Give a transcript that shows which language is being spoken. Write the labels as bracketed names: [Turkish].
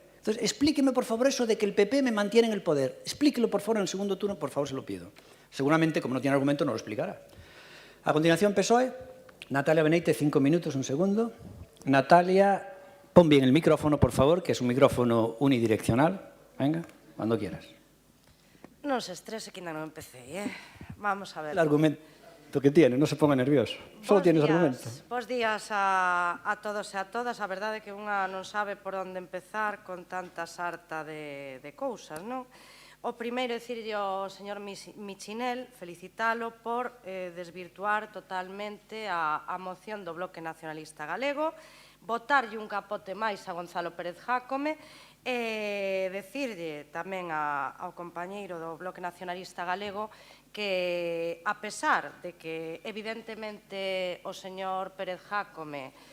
[Spanish] Entonces, explíqueme, por favor, eso de que el PP me mantiene en el poder. Explíquelo, por favor, en el segundo turno, por favor, se lo pido. Seguramente, como no tiene argumento, no lo explicará. A continuación, PSOE, Natalia Benítez, 5 minutos, un segundo. Natalia... Pon bien el micrófono, por favor, que es un micrófono unidireccional. Venga, cuando quieras. [Galician] Non se estrese que ainda non empecé, Vamos a ver. [Spanish] El argumento que tiene, no se ponga nervioso. Solo tienes argumento. [Galician] Bos días a todos e a todas. A verdade é que unha non sabe por onde empezar con tanta sarta de cousas, non? O primeiro é dicirlle ao señor Michinel, felicitalo por desvirtuar totalmente a moción do Bloque Nacionalista Galego, botarlle un capote máis a Gonzalo Pérez Jácome e decirlle tamén ao compañeiro do Bloque Nacionalista Galego que, a pesar de que evidentemente o señor Pérez Jácome